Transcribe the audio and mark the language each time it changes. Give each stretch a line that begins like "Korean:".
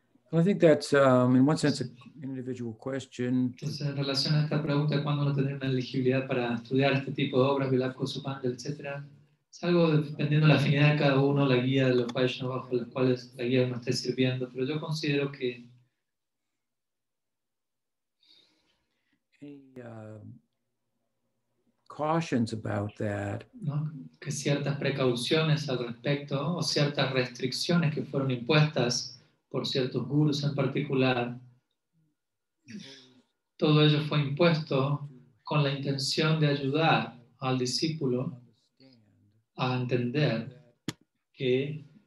English: Well, I think that's, in one sense, an individual question.
Spanish: Entonces, en relación a esta pregunta de cuándo uno tendría una elegibilidad para estudiar este tipo de obras, Vilap Kusumanjali, etc., es algo dependiendo de la afinidad de cada uno, la guía de los Vaishnavas por los cuales la guía uno esté sirviendo, pero yo considero que
English: Any cautions about that?
Spanish: ¿no? Que ciertas precauciones al respecto o ciertas restricciones que fueron impuestas por ciertos gurús en particular, todo ello fue impuesto con la intención de ayudar al discípulo a entender que